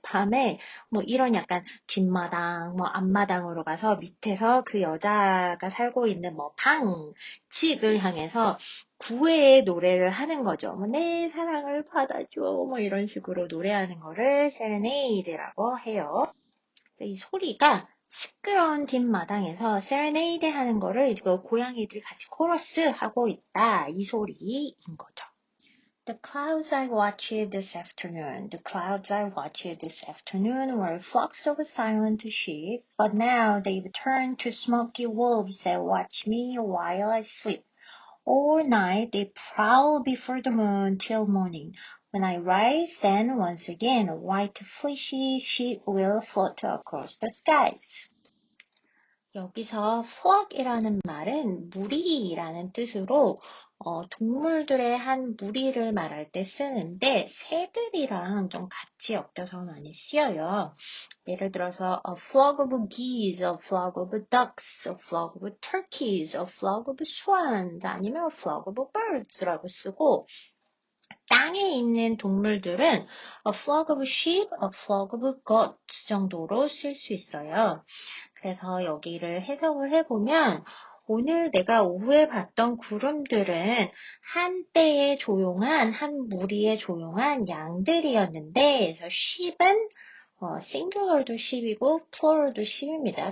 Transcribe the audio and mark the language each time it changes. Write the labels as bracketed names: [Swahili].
[Korean] 밤에 뭐 이런 약간 뒷마당, 뭐 앞마당으로 가서 밑에서 그 여자가 살고 있는 뭐 방, 집을 향해서 구애의 노래를 하는 거죠. 뭐 내 사랑을 받아줘, 뭐 이런 식으로 노래하는 거를 serenade라고 해요. 이 소리가 시끄러운 뒷마당에서 serenade 하는 거를 이거 고양이들이 같이 코러스 하고 있다. 이 소리인 거죠. [English] The clouds I watched this afternoon, the clouds I watched this afternoon were flocks of silent sheep, but now they've turned to smoky wolves that watch me while I sleep. All night they prowl before the moon till morning. When I rise, then once again white fleecy sheep will float across the skies. [Korean] 여기서 flock이라는 말은 무리라는 뜻으로 동물들의 한 무리를 말할 때 쓰는데 새들이랑 좀 같이 엮여서 많이 쓰여요. 예를 들어서 [English] a flock of geese, a flock of ducks, a flock of turkeys, a flock of swans 아니면 a flock of birds [Korean] 라고 쓰고 땅에 있는 동물들은 [English] a flock of sheep, a flock of goats [Korean] 정도로 쓸 수 있어요. 그래서 여기를 해석을 해보면 오늘 내가 오후에 봤던 구름들은 한때의 조용한 한 무리의 조용한 양들이었는데 그래서 sheep은 싱귤러도 sheep이고 플로럴도 sheep입니다.